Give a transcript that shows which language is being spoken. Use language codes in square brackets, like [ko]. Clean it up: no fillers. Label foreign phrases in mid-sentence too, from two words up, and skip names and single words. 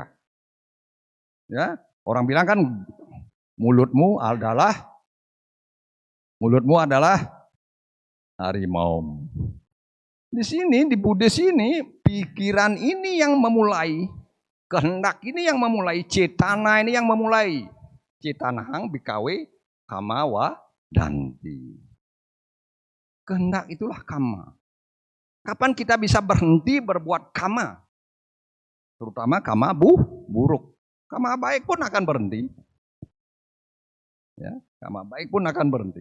[id] Ya, orang bilang kan mulutmu adalah harimau. Di sini di Buddhis ini pikiran ini yang memulai, kehendak ini yang memulai, cetana ini yang memulai. [pi] Cetanahang bikawe kama wa danti. [id] Kehendak itulah kama. Kapan kita bisa berhenti berbuat kama? Terutama kama buruk. Kama baik pun akan berhenti. Ya, kama baik pun akan berhenti.